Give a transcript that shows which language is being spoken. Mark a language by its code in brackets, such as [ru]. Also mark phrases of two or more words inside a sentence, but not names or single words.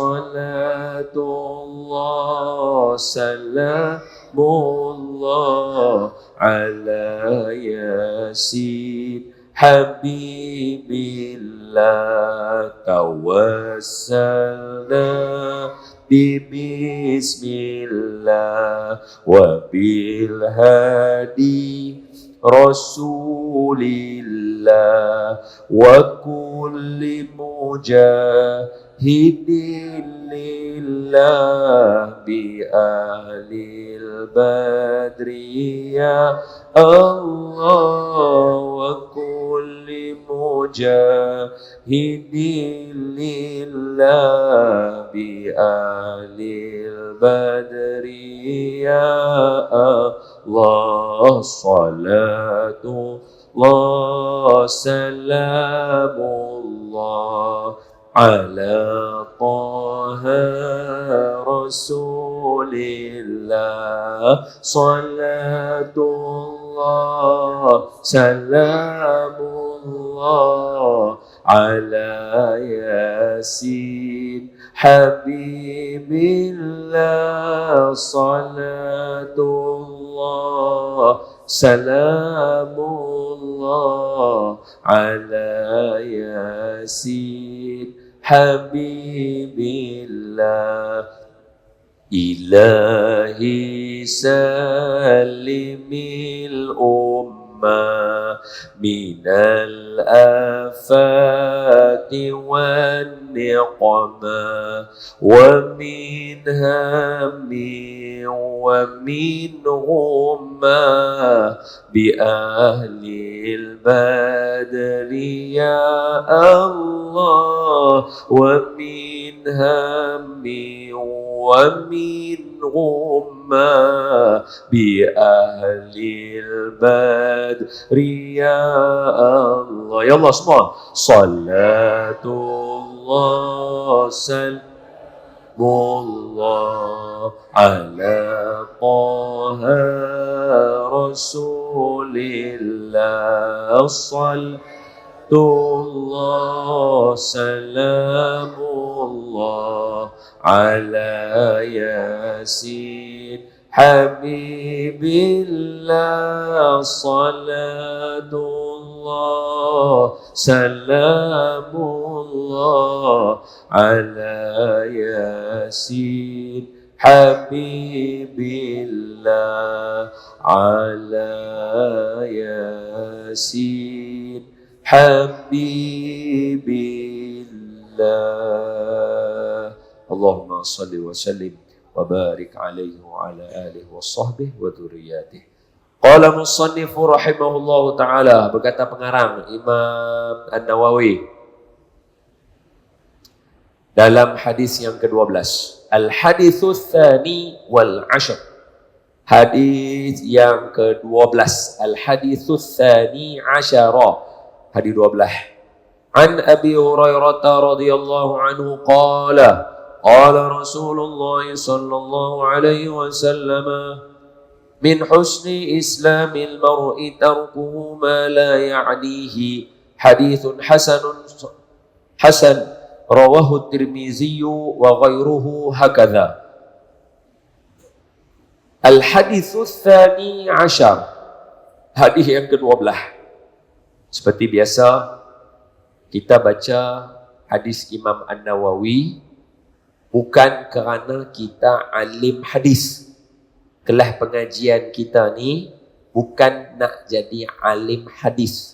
[ar] صلاة الله سلام الله على يس حبيب الله. توسلنا ببسم الله وبالهادي رسول الله وكل مجاهد لله بأهل البدر يا الله وكل مجاهد لله بأهل البدر يا الله. صلاة الله سلام الله على طه رسول الله. صلاة الله سلام الله على يس حبيب الله. صلاة الله سلام الله على يس حبيب الله. إلهي سلم الأمة من الآفات والنقمة ومن هم ومن غمة بأهل البدر يا الله ومن هم ومن غمة بأهل البدر يا الله. يا الله semua. صلاة الله سلام الله على طه رسول الله. صلاة الله سلام الله على يس حبيب الله. صلاة الله سلام الله على يس حبيب الله. على يس حبيب الله. اللهم صل وسلم وبارك عليه وعلى آله وصحبه وذريته. قال المصنف رحمه الله تعالى, [ms] berkata pengarang Imam An-Nawawi dalam hadis yang ke-12, [ar] الحديث الثاني والعشر, [ms] hadis yang ke-12, [ar] الحديث الثاني عشر, hadis 12. عن أبي هريرة رضي الله عنه قال قال رسول الله صلى الله عليه وسلم من حسن إسلام المرء تركه ما لا يعنيه. حديث حسن رواه الترمذي وغيره هكذا. الحديث الثاني عشر, [ms] hadis yang ke-12. Seperti biasa kita baca hadis Imam An-Nawawi bukan kerana kita alim hadis. Kelas pengajian kita ni bukan nak jadi alim hadis.